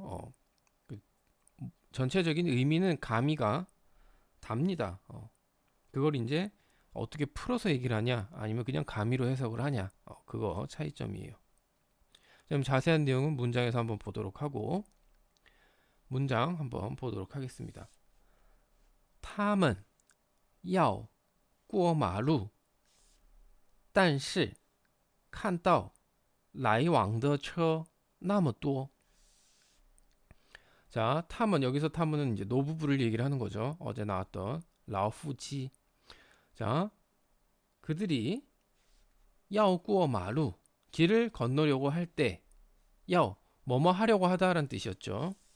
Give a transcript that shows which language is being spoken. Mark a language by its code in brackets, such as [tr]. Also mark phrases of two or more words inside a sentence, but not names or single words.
[ko] 그 전체적인 의미는 감히가 답니다. 그걸 이제 어떻게 풀어서 얘기를 하냐, 아니면 그냥 감히로 해석을 하냐, 그거 차이점이에요. 좀 자세한 내용은 문장에서 한번 보도록 하고, 문장 한번 보도록 하겠습니다. [zh] 他们要过马路，但是看到来往的车那么多。 [ko] 자, 타면 여기서 타면은 이제 노부부를 얘기를 하는 거죠. 어제 나왔던 라오푸치. 자, 그들이 [zh] 要过马路, [ko] 길을 건너려고 할 때, 야오 뭐뭐 하려고 하다라는 뜻이었죠.